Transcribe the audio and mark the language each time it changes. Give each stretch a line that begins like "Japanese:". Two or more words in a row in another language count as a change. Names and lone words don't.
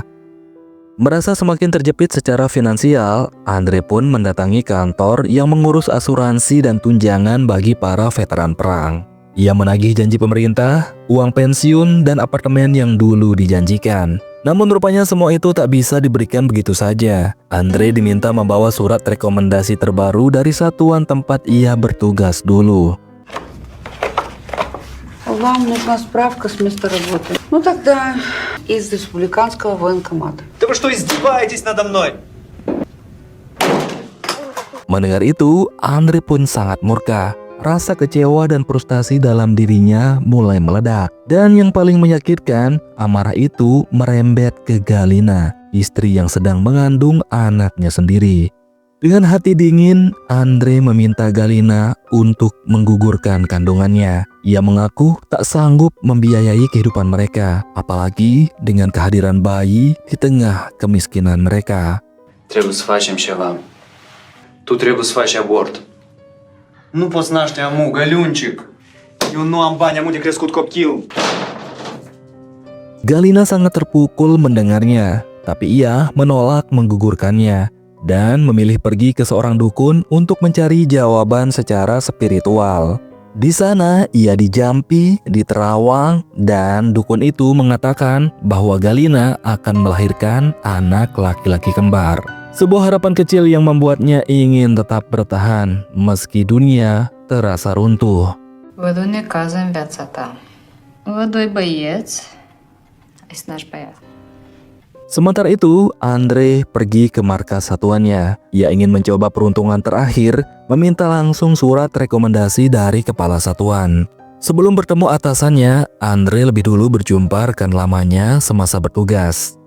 Indonesian: Merasa semakin terjepit secara finansial, Andre pun mendatangi kantor yang mengurus asuransi dan tunjangan bagi para veteran perang. Ia menagih janji pemerintah, uang pensiun, dan apartemen yang dulu dijanjikan. Namun rupanya semua itu tak bisa diberikan begitu saja. Andre diminta membawa surat rekomendasi terbaru dari satuan tempat ia bertugas dulu.
Russian: Вам нужна справка с места работы. Ну тогда из республиканского военкомата. Да вы что, издеваетесь надо мной?
Indonesian: Mendengar itu, Andre pun sangat murka. Rasa kecewa dan frustasi dalam dirinya mulai meledak. Dan yang paling menyakitkan, amarah itu merembet ke Galina, istri yang sedang mengandung anaknya sendiri. Dengan hati dingin, Andre meminta Galina untuk menggugurkan kandungannya. Ia mengaku tak sanggup membiayai kehidupan mereka, apalagi dengan kehadiran bayi di tengah kemiskinan mereka.
Romanian: Trebuie să facem ceva. Tu trebuie să faci abort. Nu poți naște amu, găliuncic. Eu nu am bani, amu de crescut copil.
Indonesian: Galina sangat terpukul mendengarnya, tapi ia menolak menggugurkannya dan memilih pergi ke seorang dukun untuk mencari jawaban secara spiritual. Di sana ia dijampi, diterawang, dan dukun itu mengatakan bahwa Galina akan melahirkan anak laki-laki kembar. Sebuah harapan kecil yang membuatnya ingin tetap bertahan meski dunia terasa runtuh.
Romanian: Văd un necaz în viața ta. Văd doi băieți. Ai să naști băiat.
Indonesian: Sementara itu, Andre pergi ke markas satuannya. Ia ingin mencoba peruntungan terakhir, meminta langsung surat rekomendasi dari kepala satuan. Sebelum bertemu atasannya, Andre lebih dulu berjumpa rekan lamanya semasa bertugas.